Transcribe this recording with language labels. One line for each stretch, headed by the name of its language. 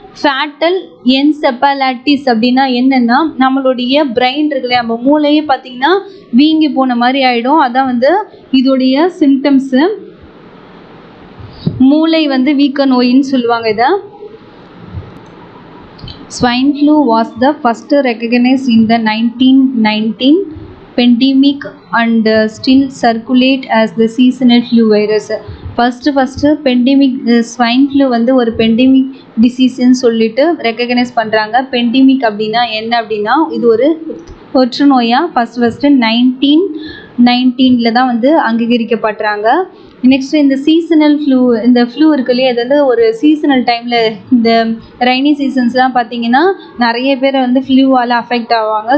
Tamil: Fatal என்செபலைட்டிஸ் அப்படின்னா என்னென்னா நம்மளுடைய பிரெயின் இருக்குல்லையா, நம்ம மூளையே பார்த்திங்கன்னா வீங்கி போன மாதிரி ஆகிடும். அதான் வந்து இதோடைய சிம்டம்ஸு. மூளை வந்து வீக்க நோயின்னு சொல்லுவாங்க இதை.
English: Swine flu was the first recognized in the 1919 pandemic and still circulate as the seasonal flu virus.
Tamil: First pandemic swine flu வந்து ஒரு பெண்டமிக் டிசீஸ்ன்னு சொல்லிட்டு ரெக்கக்னைஸ் பண்ணுறாங்க. பெண்டமிக் அப்படின்னா என்ன அப்படின்னா இது ஒரு தொற்று நோயாக ஃபஸ்ட்டு 1919 தான் வந்து அங்கீகரிக்கப்படுறாங்க. நெக்ஸ்ட் இந்த சீசனல் ஃப்ளூ, இந்த ஃப்ளூ இருக்கு இல்லையா, அது வந்து ஒரு சீசனல் டைமில் இந்த ரைனி சீசன்ஸ்லாம் பார்த்திங்கன்னா நிறைய பேர் வந்து ஃப்ளூவால் அஃபெக்ட் ஆவாங்க.